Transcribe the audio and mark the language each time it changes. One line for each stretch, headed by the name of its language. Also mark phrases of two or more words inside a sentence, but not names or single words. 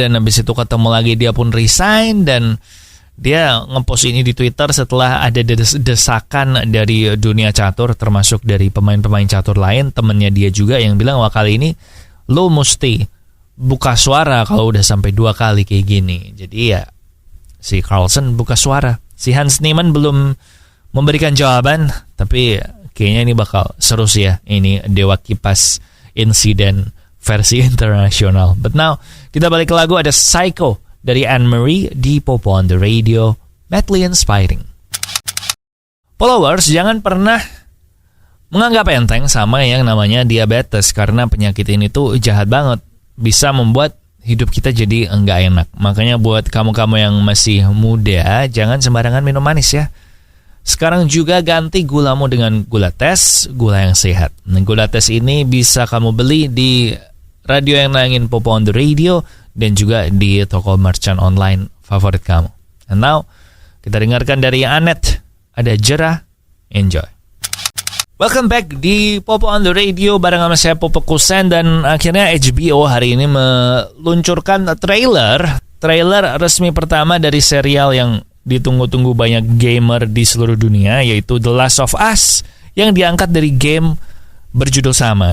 Indonesian: Dan habis itu ketemu lagi dia pun resign, dan dia ngepost ini di Twitter setelah ada desakan dari dunia catur, termasuk dari pemain-pemain catur lain, temennya dia juga, yang bilang, wah kali ini lo mesti buka suara kalau udah sampai 2 kali kayak gini. Jadi ya si Carlsen buka suara. Si Hans Niemann belum memberikan jawaban, tapi kayaknya ini bakal seru sih ya. Ini Dewa Kipas Insiden versi internasional.
English: But now,
Indonesian: kita balik ke lagu. Ada Psycho dari Anne-Marie di Popo on the Radio, Madly Inspiring. Followers, jangan pernah menganggap enteng sama yang namanya diabetes, karena penyakit ini tuh jahat banget. Bisa membuat hidup kita jadi enggak enak. Makanya buat kamu-kamu yang masih muda, jangan sembarangan minum manis ya. Sekarang juga ganti gulamu dengan gula tes, gula yang sehat. Nah, gula tes ini bisa kamu beli di radio yang nayangin Popo on the Radio, dan juga di toko merchant online favorit kamu.
English: And now,
Indonesian: kita dengarkan dari Anet, ada Jerah, enjoy.
English: Welcome back
Indonesian: di Popo on the Radio bareng sama saya Popo Kusen, dan akhirnya HBO hari ini meluncurkan trailer resmi pertama dari serial yang ditunggu-tunggu banyak gamer di seluruh dunia, yaitu The Last of Us, yang diangkat dari game berjudul sama.